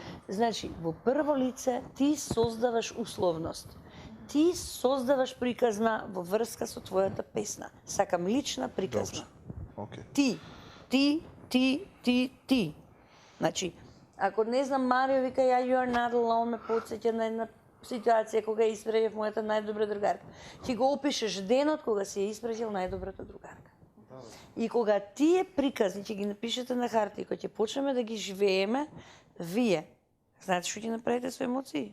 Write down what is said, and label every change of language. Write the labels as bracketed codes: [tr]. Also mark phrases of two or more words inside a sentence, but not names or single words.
[mk] Значи, во прво лице ти создаваш условност. Ти создаваш приказна во врска со твојата песна. Сакам лична приказна. Океј. Ти. Значи, ако не знам, Марио вика ја You are not alone, ме потсеќа на една ситуација кога ја испратив мојата најдобра другарка. Ти го опишеш денот кога си ја испратил најдобрата другарка. И кога тие приказни ќе ги напишете на харта и кога ќе почнеме да ги живееме, вие, знаете што ќе направите со емоции?